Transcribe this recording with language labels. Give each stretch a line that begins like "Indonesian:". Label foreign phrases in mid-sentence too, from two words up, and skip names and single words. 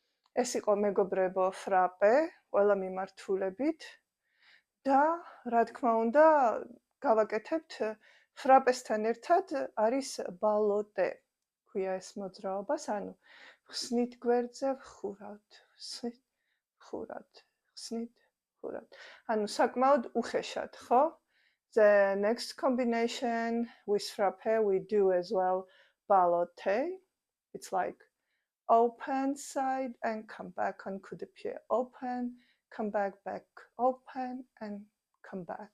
Georgian: ეს იყო მეგობრებო ფრაპე, ყველა მიმართულებით და რა თქმა უნდა, გავაკეთებთ ფრაპესთან ერთად არის ბალოტე. ქვია ეს მოძრაობას, ანუ ხსნით გვერდზე, ვხურავთ, ხსნით, ხურავთ. ანუ საკმაოდ უხეშად, ხო?
English: The next combination with frappe we do as well balote. It's like open side and come back on
French: coup de pied.
English: Open, come back, open and come back.